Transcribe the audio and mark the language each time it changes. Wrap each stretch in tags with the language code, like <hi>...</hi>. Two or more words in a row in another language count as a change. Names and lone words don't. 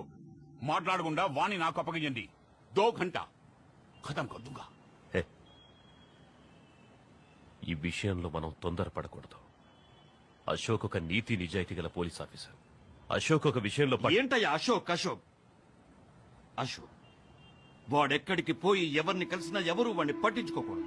<te>మాట్లాడకుండా వాణి నాకు అప్పగించండి.</te> <hi>2 घंटा ख़तम कर दूँगा.</hi> <te>ఈ విషయంలో మనం తొందరపడకూడదు. అశోక్ ఒక నీతి నిజాయితీ గల</te> <en>police officer.</en> <te>అశోక్ ఒక విషయంలో ఏంటయ్యా అశోక్ అశోక్ అశోక్ వాడెక్కడికి పోయి ఎవరిని కలిసినా ఎవరు వాడిని పట్టించుకోకూడదు.</te>